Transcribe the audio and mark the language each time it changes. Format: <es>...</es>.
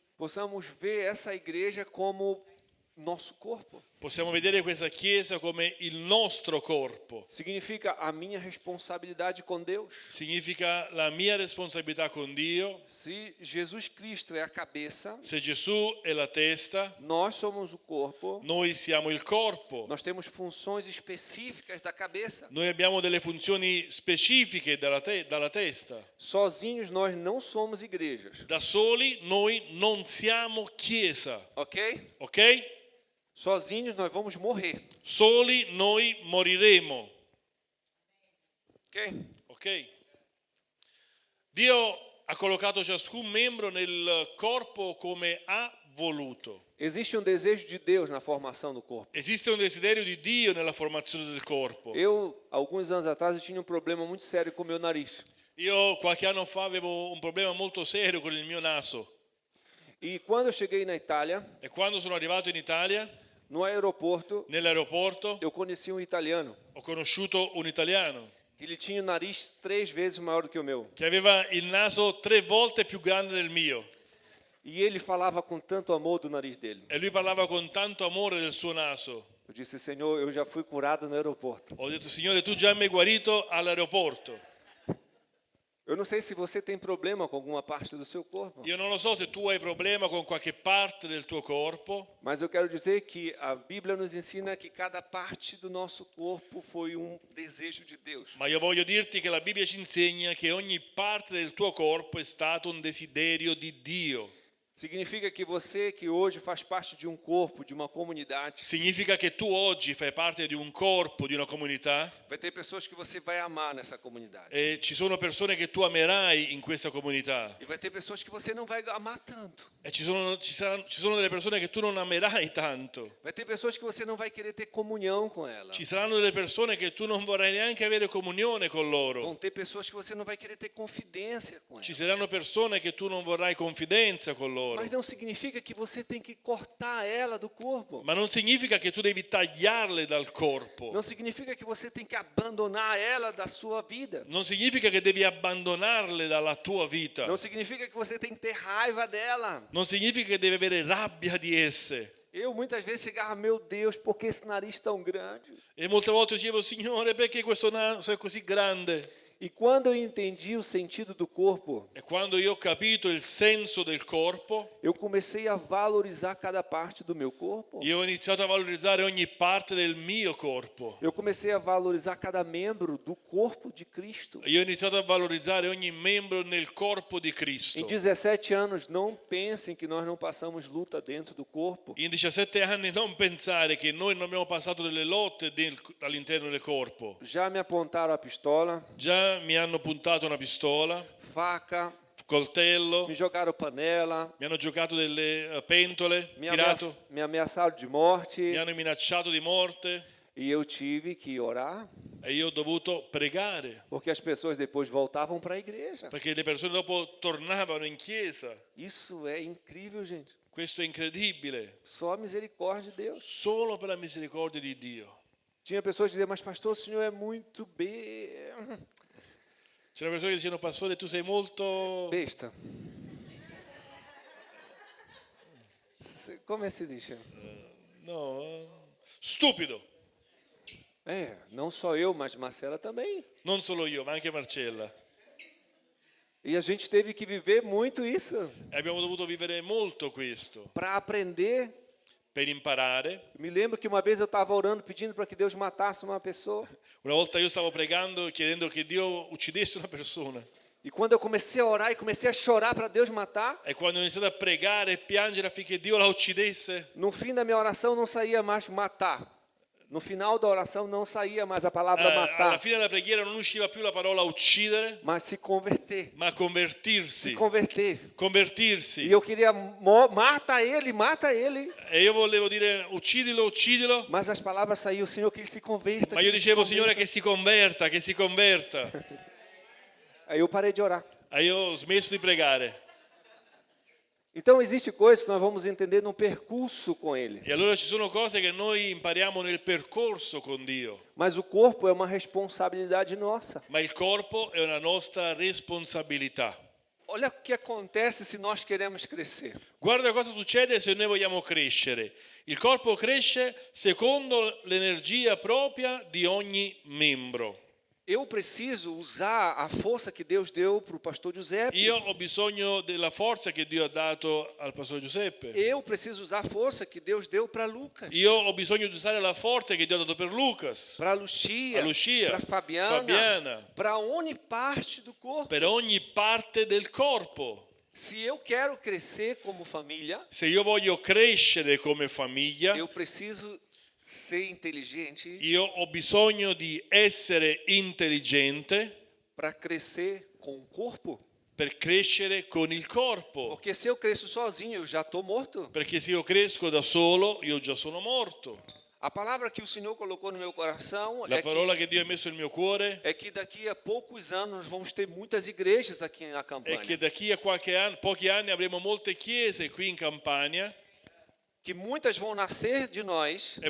<pt>possamos ver essa igreja como nosso corpo.</pt> <it>possiamo vedere questa Chiesa come il nostro corpo.</it> <pt>Significa a minha responsabilidade com Deus.</pt> <it>Significa la mia responsabilità con Dio.</it> <pt>Se Jesus Cristo é a cabeça,</pt> <it>Se Gesù è la testa,</it> <pt>nós somos o corpo.</pt> <it>noi siamo il corpo.</it> <pt>Nós temos funções específicas da cabeça.</pt> <it>Noi abbiamo delle funzioni specifiche dalla testa.</it> <pt>Sozinhos nós não somos igrejas,</pt> <it>Da soli noi non siamo Chiesa,</it> <pt>ok?</pt> <it>ok?</it> <pt>Sozinhos nós vamos morrer,</pt> <it>Soli noi moriremo,</it> <pt>ok?</pt> <it>ok? Dio ha collocato ciascun membro nel corpo come ha voluto.</it> <pt>Existe um desejo de Deus na formação do corpo.</pt> <it>Esiste un desiderio di Dio nella formazione del corpo.</it> <pt>Alguns anos atrás, eu tinha um problema muito sério com o meu nariz.</pt> <it>Io qualche anno fa avevo un problema molto serio con il mio naso</it> <pt>E quando eu cheguei na Itália,</pt> <it>e quando sono arrivato in Italia,</it> <pt>no aeroporto,</pt> <it>nell'aeroporto,</it> <pt>eu conheci um italiano</pt> <it>ho conosciuto un italiano</it> <pt>que ele tinha o nariz 3 vezes maior do que o meu.</pt> <it>che aveva il naso 3 volte più grande del mio</it> <pt>E ele falava com tanto amor do nariz dele.</pt> <it>e lui parlava con tanto amore del suo naso.</it> <pt>Eu disse, Senhor, eu já fui curado no aeroporto.</pt> <it>Ho detto, Signore, tu già mi hai guarito all'aeroporto.</it> <pt>Eu não sei se você tem problema com alguma parte do seu corpo,</pt> <it>Io non lo so se tu hai problema con qualche parte del tuo corpo,</it> <pt>mas eu quero dizer que a Bíblia nos ensina que cada parte do nosso corpo foi um desejo de Deus.</pt> <it>ma io voglio dirti che la Bibbia ci insegna che ogni parte del tuo corpo è stato un desiderio di Dio.</it> <pt>Significa que você que hoje faz parte de um corpo, de uma comunidade,</pt> <it>Significa che tu oggi fai parte di un corpo, di una comunità</it> <pt>vai ter pessoas que você vai amar nessa comunidade.</pt> <it>e ci sono persone che tu amerai in questa comunità</it> <pt>E vai ter pessoas que você não vai amar tanto.</pt> <it>e ci sono delle persone che tu non amerai tanto.</it> <pt>Vai ter pessoas que você não vai querer ter comunhão com ela.</pt> <it>Ci saranno delle persone che tu non vorrai neanche avere comunione con loro.</it> <pt>Vão ter pessoas que você não vai querer ter confidência com</pt> <it>Ci</it> <pt>ela.</pt> <it>saranno persone che tu non vorrai confidenza con loro.</it> <pt>Mas não significa que você tem que cortar ela do corpo.</pt> <it>Ma non significa che tu devi tagliarle dal corpo.</it> <pt>Não significa que você tem que abandonar ela da sua vida.</pt> <it>Non significa che devi abbandonarle dalla tua vita.</it> <pt>Não significa que você tem que ter raiva dela.</pt> <it>Non significa che devi avere rabbia di esse.</it> <pt>Eu muitas vezes chegava, meu Deus, por que esse nariz tão grande?</pt> <it>E molte volte dicevo, Signore, perché questo naso è così grande?</it> <pt>E quando eu entendi o sentido do corpo,</pt> <it>E quando io ho capito il senso del corpo,</it> <pt>eu comecei a valorizar cada parte do meu corpo.</pt> <it>io ho iniziato a valorizzare ogni parte del mio corpo.</it> <pt>Eu comecei a valorizar cada membro do corpo de Cristo.</pt> <it>Io ho iniziato a valorizzare ogni membro nel corpo di</it> <pt>Em Cristo. 17 anos, não pensem que nós não passamos luta dentro do corpo.</pt> <it>In 17 anni non pensare che noi non abbiamo passato delle lotte all'interno del corpo.</it> <pt>Já me apontaram a pistola,</pt> <it>Già mi hanno puntato una pistola,</it> <pt>faca,</pt> <it>coltello,</it> <pt>me jogaram panela,</pt> <it>mi hanno giocato delle pentole,</it> <pt>me,</pt> <it>tirato,</it> <pt>me ameaçaram de morte.</pt> <it>mi hanno minacciato di morte</it> <pt>E eu tive que orar,</pt> <it>e io ho dovuto pregare</it> <pt>porque as pessoas depois voltavam para a igreja.</pt> <it>perché le persone dopo tornavano in chiesa.</it> <pt>Isso é incrível, gente.</pt> <it>Questo è incredibile,</it> <pt>Só a misericórdia de Deus.</pt> <it>solo per la misericordia di Dio.</it> <pt>Tinha pessoas que diziam, mas pastor, o senhor é muito</pt> <it>C'erano persone che dicevano, pastore, tu sei molto...</it> <pt>besta.</pt> <it>Come si dice? No, stupido.</it> <pt>Não só eu, mas Marcela também.</pt> <it>Non solo io, ma anche Marcella.</it> <pt>E a gente teve que viver muito isso</pt> <it>E abbiamo dovuto vivere molto questo</it> <pt>para aprender.</pt> <it>per imparare.</it> <pt>Me lembro que uma vez eu estava orando pedindo para que Deus matasse uma pessoa.</pt> <it>Una volta io stavo pregando chiedendo che Dio uccidesse una persona.</it> <pt>E quando eu comecei a orar e comecei a chorar para Deus matar,</pt> <it>E quando ho iniziato a pregare e piangere affinché Dio la uccidesse,</it> <pt>no fim da minha oração não saía mais matar. No final da oração não saía mais a palavra</pt> <it>alla</it> <pt>matar,</pt> <it>fine della preghiera non usciva più la parola uccidere,</it> <pt>mas se converter.</pt> <it>ma convertirsi.</it> <pt>Se converter. E</pt> <it>Convertirsi.</it> <pt>eu queria, mata ele.</pt> <it>E io volevo dire uccidilo, uccidilo,</it> <pt>Mas as palavras saíam, Senhor, que ele se converta.</pt> <it>ma</it> <pt>que</pt> <it>io</it> <pt>ele se</pt> <it>dicevo,</it> <pt>converta.</pt> <it>Signore, che si converta, che si converta.</it> <pt>Aí eu parei de orar.</pt> <it>E io ho smesso di pregare.</it> <pt>Então, existe coisas que nós vamos entender no percurso com ele.</pt> <it>E allora ci sono cose che noi impariamo nel percorso con Dio,</it> <pt>Mas o corpo é uma responsabilidade nossa.</pt> <it>ma il corpo è una nostra responsabilità.</it> <pt>Olha o que acontece se nós queremos crescer.</pt> <it>Guarda cosa succede se noi vogliamo crescere. Il corpo cresce secondo l'energia propria di ogni membro.</it> <pt>Eu preciso usar a força que Deus deu para o pastor Giuseppe.</pt> <it>Io ho bisogno della forza che Dio ha dato al pastore Giuseppe.</it> <pt>Eu preciso usar a força que Deus deu para Lucas.</pt> <it>Io ho bisogno di usare la forza che Dio ha dato per Lucas,</it> <pt>Para Lucia,</pt> <it>a Lucia,</it> <pt>para Fabiana, para ogni parte do corpo.</pt> <it>per ogni parte del corpo.</it> <pt>Se eu quero crescer como família,</pt> <it>Se io voglio crescere come famiglia,</it> <pt>eu preciso ser inteligente</pt> <it>io ho bisogno di essere intelligente</it> <pt>para crescer com o corpo.</pt> <it>per crescere con il corpo.</it> <pt>Porque se eu cresço sozinho, eu já estou morto.</pt> <it>Perché se io cresco da solo, io già sono morto.</it> <pt>A palavra que o Senhor colocou no meu coração</pt> <it>La parola che Dio ha messo nel mio cuore</it> <pt>é que daqui a poucos anos nós vamos ter muitas igrejas aqui na</pt> <it>è</it> <pt>Campanha.</pt> <it>che da qui a pochi anni avremo molte chiese qui in Campania</it> <pt>Que muitas vão nascer de nós,</pt>